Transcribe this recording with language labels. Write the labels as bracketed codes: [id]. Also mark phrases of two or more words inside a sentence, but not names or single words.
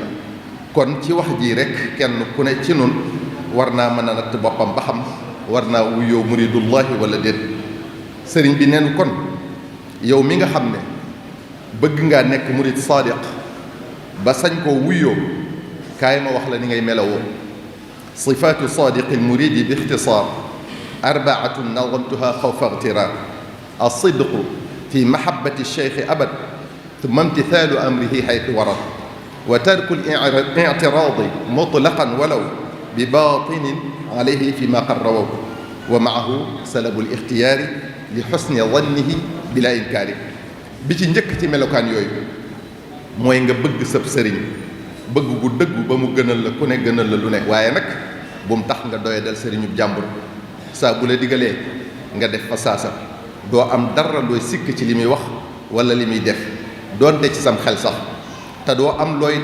[wo] kon ci wax ji rek kenn ku ne ci nun war naa mën a natt boppam ba xam war naa wuyoo muridullahi wala déet. sëriñ bi neen kon yow mi nga xam ne bëgg ngaa nekk [ar] مريد صادق [wo] ba sañ koo wuyoo, kaay ma wax la ni ngay melawoo. [ar] صفات صادق المريد باختصار أربعة نظمتها خوف اغترار الصدق في محبة الشيخ أبد ثم امتثال أمره حيث ورد وترك الاعتراض مطلقا ولو بباطن عليه فيما قرروا ومعه سلب الاختيار لحسن ظنه بلا إنكار [wo] bi ci njëkk ci melokaan yooyu mooy nga bëgg sëb sëriñ bëgg gu dëggu ba mu gënal la ku ne gënal la lu ne waaye nag bu mu tax nga doyadal sëriñub jàmbur saa bu la digalee nga def fa saasa doo am dara looy sikk ci li muy wax wala li muy def doonte ci sam xel sax te doo am looy